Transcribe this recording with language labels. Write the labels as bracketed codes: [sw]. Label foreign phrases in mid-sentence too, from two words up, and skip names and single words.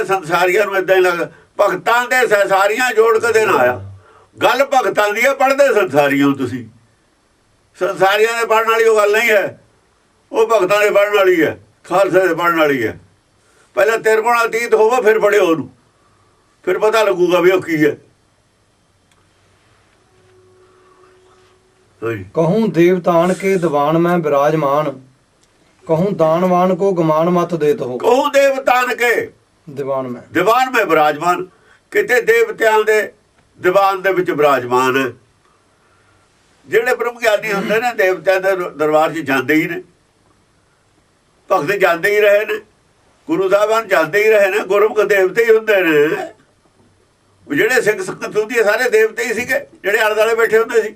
[pa] ਸੰਸਾਰੀਆਂ ਨੂੰ ਏਦਾਂ ਹੀ ਲੱਗਦਾ ਭਗਤਾਂ ਦੇ ਸੰਸਾਰੀਆਂ ਜੋੜ ਕਦੇ ਨਾ ਆਇਆ। ਗੱਲ ਭਗਤਾਂ ਦੀ ਹੈ, ਪੜ੍ਹਦੇ ਸੰਸਾਰੀਆਂ ਤੁਸੀਂ। ਸੰਸਾਰੀਆਂ ਦੇ ਪੜ੍ਹਨ ਵਾਲੀ ਉਹ ਗੱਲ ਨਹੀਂ ਹੈ, ਉਹ ਭਗਤਾਂ ਦੇ ਪੜ੍ਹਨ ਵਾਲੀ ਹੈ, ਖਾਲਸੇ ਦੇ ਪੜ੍ਹਨ ਵਾਲੀ ਹੈ। ਪਹਿਲਾਂ ਤਿਰਗੁਣ ਅਤੀਤ ਹੋਵੇ ਫਿਰ ਪੜ੍ਹਿਓ ਉਹਨੂੰ, ਫਿਰ ਪਤਾ ਲੱਗੂਗਾ ਵੀ ਉਹ ਕੀ ਹੈ। [bra] कहूँ देवतान के दीवान में विराजमान, कहूँ दानवान को गमान मत देत हो। कहूँ देवतान के दीवान में विराजमान, [pa] ਕਿਤੇ ਦੇਵਤਿਆਂ ਦੇ ਦੀਵਾਨ ਦੇ ਵਿਚ ਵਿਰਾਜਮਾਨ ਹੈ। ਜਿਹੜੇ ਬ੍ਰਹਮ ਗਿਆਨੀ ਹੁੰਦੇ ਨੇ ਦੇਵਤਿਆਂ ਦੇ ਦਰਬਾਰ 'ਚ ਜਾਂਦੇ ਹੀ ਨੇ, ਭਗਤ ਜਾਂਦੇ ਹੀ ਰਹੇ ਨੇ, ਗੁਰੂ ਸਾਹਿਬਾਨ ਜਾਂਦੇ ਹੀ ਰਹੇ ਨੇ। ਗੁਰਮੁਖ ਦੇਵਤੇ ਹੀ ਹੁੰਦੇ ਨੇ। ਜਿਹੜੇ ਸਿੱਖ ਸੰਗਤ ਹੁੰਦੀ ਸਾਰੇ ਦੇਵਤੇ ਹੀ ਸੀਗੇ ਜਿਹੜੇ ਆਲੇ ਦੁਆਲੇ ਬੈਠੇ ਹੁੰਦੇ ਸੀ।